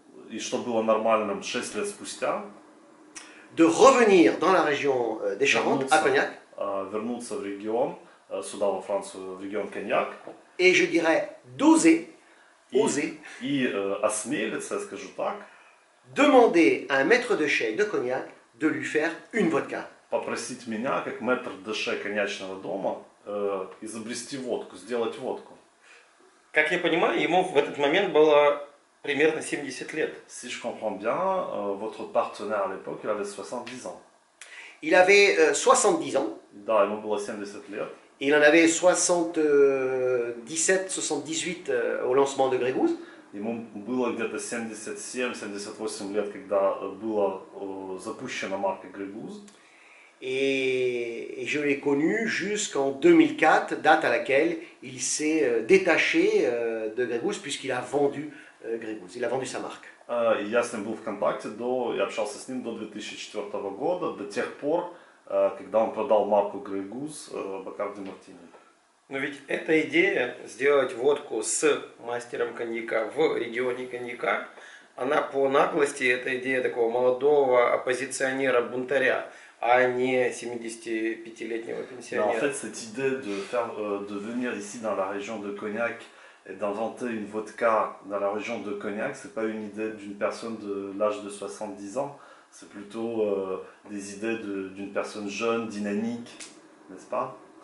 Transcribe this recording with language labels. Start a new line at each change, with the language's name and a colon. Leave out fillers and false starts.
Russian: И что было нормальным 6 лет спустя,
French: de revenir dans la région des Charentes à Cognac.
Russian: Вернуться в регион, сюда во Францию, в регион Коньяк.
French: Et je dirais d'oser, oser,
Russian: И осмелиться, я скажу так,
French: demander à un maître de chai de cognac de lui faire une vodka.
Russian: попросить меня, как мэтр де-ше коньячного дома, изобрести водку, сделать водку. Как я понимаю, ему в этот момент было примерно 70 лет.
French: Si je comprends bien, votre partenaire à l'époque, il avait 70 ans. Il avait 70 ans,
Russian: Да, ему было 70 лет.
French: et il en avait 77, 78 au lancement de Grey Goose.
Russian: Ему было где-то 77-78 лет, когда была запущена марка Grey Goose.
French: Et je l'ai connu jusqu'en 2004, date à laquelle il s'est détaché de Grey Goose puisqu'il a vendu Grey Goose, il a vendu sa marque.
Russian: И я с ним был в контакте, и общался с ним до 2004 года, до тех пор, когда он продал марку Grey Goose Бакарди Мартини. Но ведь эта идея сделать водку с мастером коньяка в регионе коньяка, она по наглости, это идея такого молодого оппозиционера-бунтаря, а не 75-летнего пенсионера.
French: En fait, cette idée de venir ici dans la région de Cognac et d'inventer une vodka dans la région de Cognac, c'est pas une idée d'une personne de l'âge de 70 ans, c'est plutôt des idées d'une personne jeune, dynamique, n'est-ce pas?